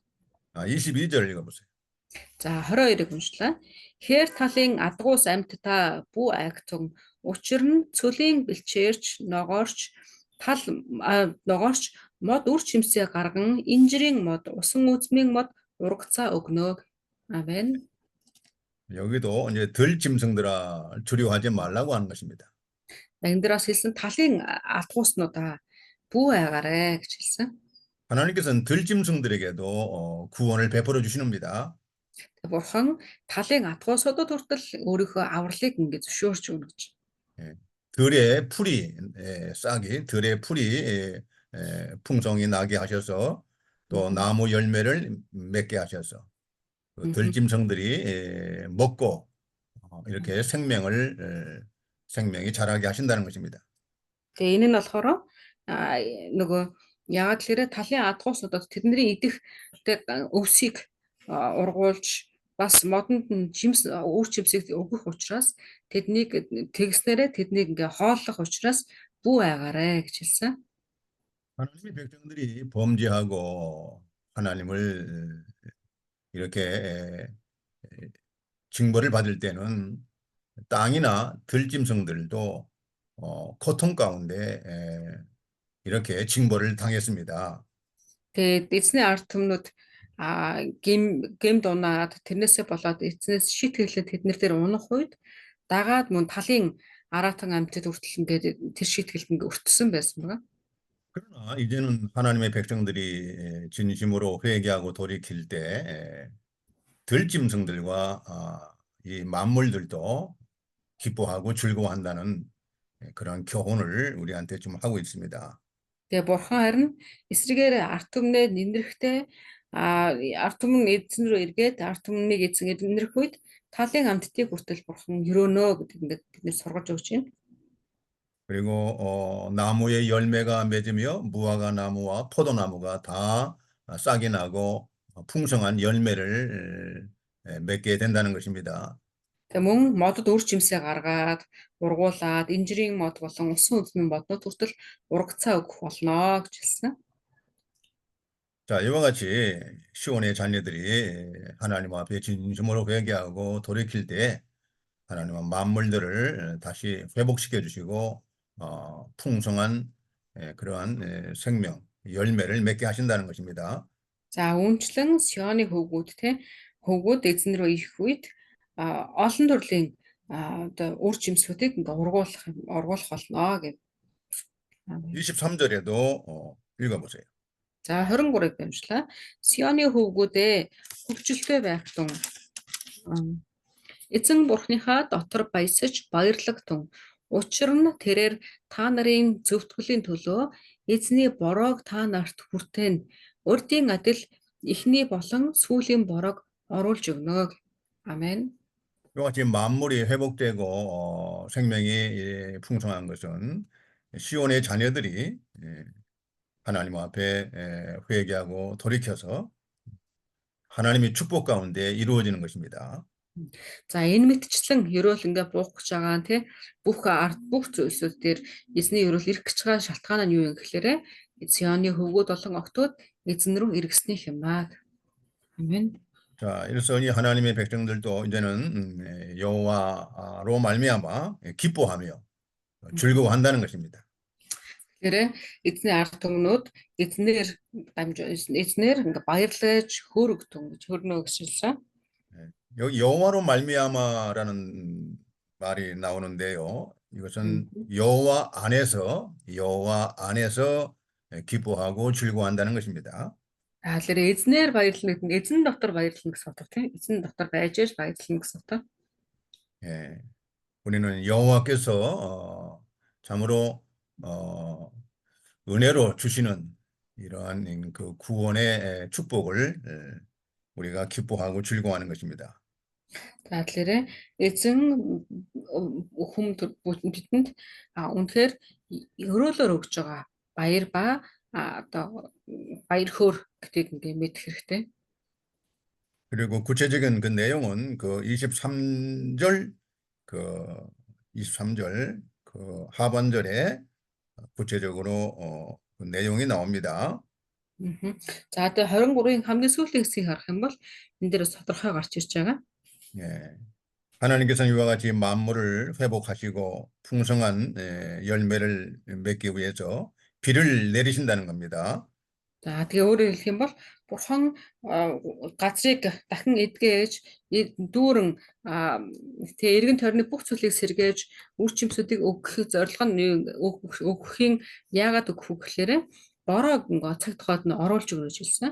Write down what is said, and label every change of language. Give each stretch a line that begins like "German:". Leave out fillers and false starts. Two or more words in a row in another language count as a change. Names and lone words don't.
Korean: 22절 읽어보세요.
Mongolian: За 22-ыг уншлаа. Хээр талын адгуус амьтдаа бүү айгтун учир нь цөлийн бэлчээрч ногоорч мод үр чимсээ гарган инжирийн мод усан үзмийн мод ургацаа өгнө.
Korean: 아멘. 여기도 이제 들 짐승들아 두려워하지 말라고 하는 것입니다.
Mongolian: Энэ дээрээс хэлсэн талын адгууснуудаа бүү айгаарэ гэж хэлсэн.
Korean: 하나님께서는 들 짐승들에게도 구원을 베풀어 주시는니다.
Mongolian: Бурхан талын адгуусуудад хүртэл өөрийнхөө авралыг ингээд зөвшөөрч өгнө гэж.
Korean: 들의 풀이 들의 풀이 풍성이 나게 하셔서 또 나무 열매를 맺게 하셔서 그 들짐승들이 먹고 이렇게 생명이 자라게 하신다는 것입니다.
Mongolian: Тэгээ энэ нь болохоор нөгөө яагаад тэгэхээр талын адгуусуудад тэдний идэх өвсийг ургуулж бас модонд нь үр жимсийг өгөх учраас тэднийг тэгснээрээ тэднийг ингээ хооллох учраас бүү айгаарэ гэж хэлсэн.
Korean: 하나님의 백성들이 범죄하고 하나님을 이렇게 징벌을 받을 때는 땅이나 들짐승들도 고통 가운데 이렇게 징벌을 당했습니다.
Mongolian: Тэгээд эзний ард түмнүүд гем дунаад тэрнээсээ болоод эзнээс шит гэрлээ тэднэр дээр унах үед дагаад мөн талын аратан амьтад хүртэл ингээд тэр шитгэлд ингээд өртсөн байсан байна.
Korean: 그러나 이제는 하나님의 백성들이 진심으로 회개하고 돌이킬 때 들짐승들과 이 만물들도 기뻐하고 즐거워한다는 그런 교훈을 우리한테 좀 하고 있습니다.
Mongolian: Тэгээ бурхан харин эсрэгээр арт түмнээ нэнрэхтэй арт түмэн эзэн рүү эргээд арт түмнийг эзэн нэнрэх үед талын амьтдыг хүртэл бурхан өрөөнө гэдэг ингээд бид сургаж өгч байна.
Korean: 그리고 나무의 열매가 맺으며 무화과 나무와 포도나무가 다 싹이 나고 풍성한 열매를 맺게 된다는 것입니다.
Mongolian: Тэгээ мөн модод үр жимсээ гаргаад ургуулад инжирийн мод болон усан үзмийн моднууд хүртэл урагцаа өгөх болно гэж хэлсэн.
Korean: 자, 이와 같이 시온의 자녀들이 하나님 앞에 진심으로 회개하고 돌이킬 때 하나님은 만물들을 다시 회복시켜 주시고 풍성한 그러한 생명, 열매를 맺게 하신다는 것입니다.
Mongolian: За үүнчлэн Сионы хөвгүүд эзэн рүү ирэх үед олон төрлийн одоо үр жимсүүдийг ингээ ургуулах болно гэж.
Korean: 23절에도 읽어보세요.
Mongolian: За 23-ыг дамжлаа. Сионы хөвгүүдээ хөвчлөлтэй байх тун эзэн бурхныхаа дотор баясаж баярлагдтун. Учир нь тэрээр та нарын зөвтгөлийн төлөө эзний бороог та нарт хүртэн. Урдийн адил эхний болон сүүлийн бороог оруулж өгнө.
Korean: 아멘. 이와 같이 만물이 회복되고 생명이 풍성한 것은 시온의 자녀들이 하나님 앞에 회개하고 돌이켜서 하나님의 축복 가운데 이루어지는 것입니다.
Mongolian: За энэ мэтчлэн ерөөл ингээ буух гэж байгаа нь бүх зүйлсүүд дээр эзний ерөөл ирэх гэж байгаа шалтгаан нь юу юм гэхээр Сионы хөвгүүд болон октод эзэн рүү эргэснийх юм аа.
Korean: 아멘. 자, 이로써 이 하나님의 백성들도 이제는 여호와로 말미암아 기뻐하며 즐거워한다는 것입니다.
Mongolian: Тэгэхээр эзний ард түмнүүд эзнэр ингээ баярлаж хөөрөгдөн гэж хөрнө гэж хэлсэн.
Korean: 여기 여호와로 말미암아라는 말이 나오는데요. 이것은 여호와 안에서 기뻐하고 즐거워한다는 것입니다.
Mongolian: Тэгэхээр эзнэр баярлна гэдэг нь эзэн дотор баярлна гэсэн утга тийм. Эзэн дотор байж баярлна гэсэн утга.
Korean: 예, 우리는 여호와께서 참으로 은혜로 주시는 이러한 그 구원의 축복을 우리가 기뻐하고 즐거워하는 것입니다.
Mongolian: За тэгэхээр эзэн бидэнд үнэхээр өрөөлөөр өгж байгаа баяр ба одоо баяр хөөр гэдгийг ингээ мэдэх хэрэгтэй.
Korean: 그리고 구체적인 그 내용은 그 23절 그 하반절에 구체적으로 그 내용이 나옵니다.
Mongolian: За одоо 23-ын хамгийн сүүлийн хэсгийг харах юм бол энэ дээр тодорхой гарч ирж байгаа.
Korean: 예. 하나님께서는 이와 같이 만물을 회복하시고 풍성한 열매를 맺기 위해서 비를 내리신다는 겁니다.
Mongolian: За тэгээ өөрөөр хэлэх юм бол бурхан газрыг дахин эдгэж дүүрэн тэгээ эргэн тойрны бүх зүйлийг сэргээж үр жимсүүдийг өгөх зорилго нь өгөхийн яагаад өгөх вэ гэхээр бороо цаг тухайд нь оруулж өгнө гэж хэлсэн.